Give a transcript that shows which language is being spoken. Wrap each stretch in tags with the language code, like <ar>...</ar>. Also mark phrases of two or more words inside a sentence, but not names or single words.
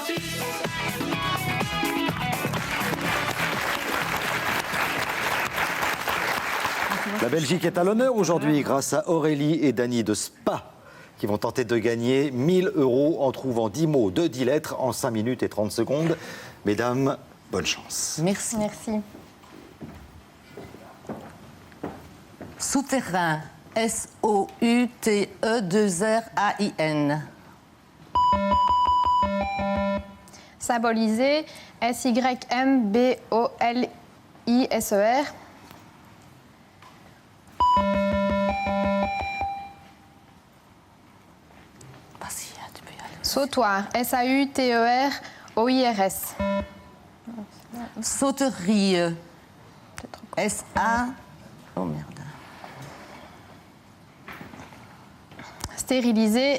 <fr>La Belgique est à l'honneur aujourd'hui grâce à Aurélie et Dany de Spa qui vont tenter de gagner 1000 € en trouvant 10 mots de 10 lettres en 5 minutes et 30 secondes. Mesdames, bonne chance. Merci. Merci. Souterrain. S-O-U-T-E-2-R-A-I-N. Symboliser. S-Y-M-B-O-L-I-S-E-R. Vas-y, tu peux y aller. Sautoir. S-A-U-T-E-R-O-I-R-S. Sauterie. S-A... Oh merde. Stériliser.</fr>